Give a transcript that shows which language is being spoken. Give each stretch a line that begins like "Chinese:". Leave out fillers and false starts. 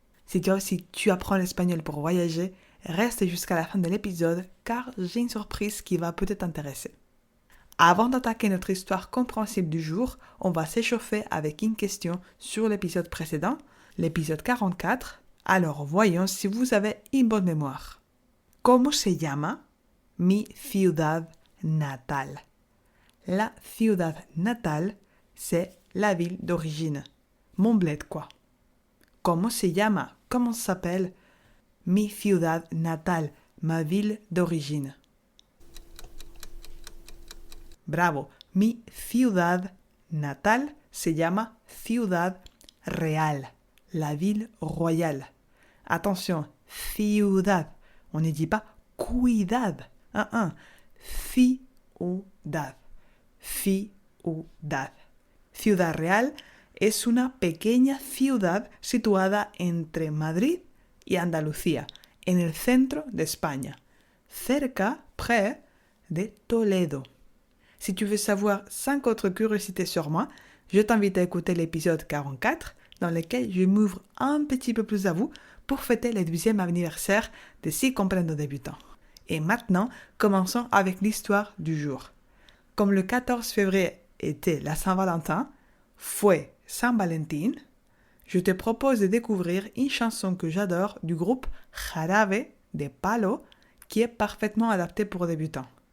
French: Si toi aussi tu apprends l'espagnol pour voyager, reste jusqu'à la fin de l'épisode car j'ai une surprise qui va peut-être t'intéresser. Avant d'attaquer notre histoire compréhensible du jour, on va s'échauffer avec une question sur l'épisode précédent, l'épisode 44. Alors voyons si vous avez une bonne mémoire.
Spanish: ¿Cómo se llama mi ciudad natal? La ciudad natal,
French: c'est la ville d'origine. Mon bled, quoi.
Spanish: ¿Cómo se llama?
French: Comment s'appelle
Spanish: mi ciudad natal,
French: ma ville d'origine?
Spanish: Bravo, mi ciudad natal se llama Ciudad Real,
French: la ville royale. Attention, ciudad, on ne dit pas cuidad, ciudad, ciudad.
Spanish: Ciudad Real es una pequeña ciudad situada entre Madrid y Andalucía, en el centro de España, cerca,
French: près de
Spanish: Toledo.
French: Si tu veux savoir 5 autres curiosités sur moi, je t'invite à écouter l'épisode 44 dans lequel je m'ouvre un petit peu plus à vous pour fêter le 12e anniversaire de Si Comprendo Débutant. Et maintenant, commençons avec l'histoire du jour. Comme le 14 février était la Saint-Valentin,
Spanish: fue San Valentín,
French: je te propose de découvrir une chanson que j'adore du groupe Jarabe de Palo qui est parfaitement adaptée pour débutants.